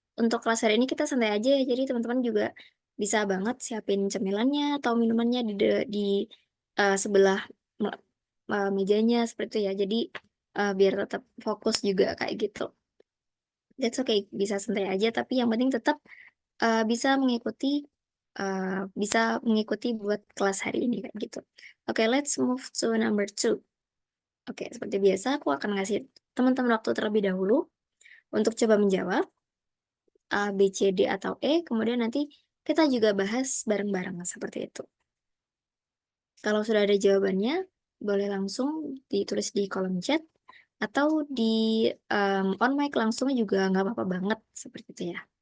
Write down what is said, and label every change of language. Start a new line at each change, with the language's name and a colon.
Indonesian: Untuk kelas hari ini kita santai aja ya. Jadi teman-teman juga bisa banget siapin cemilannya atau minumannya di sebelah mejanya seperti itu ya. Jadi biar tetap fokus juga kayak gitu.
English: That's okay,
Indonesian: bisa santai aja. Tapi yang penting tetap bisa uh, bisa mengikuti buat kelas hari ini kayak gitu.
English: Oke, let's move to number two.
Indonesian: Oke, seperti biasa aku akan ngasih teman-teman waktu terlebih dahulu untuk coba menjawab A, B, C, D, atau E. Kemudian nanti kita juga bahas bareng-bareng seperti itu. Kalau sudah ada jawabannya, boleh langsung ditulis di kolom chat atau di on mic langsung juga nggak apa-apa banget seperti itu ya.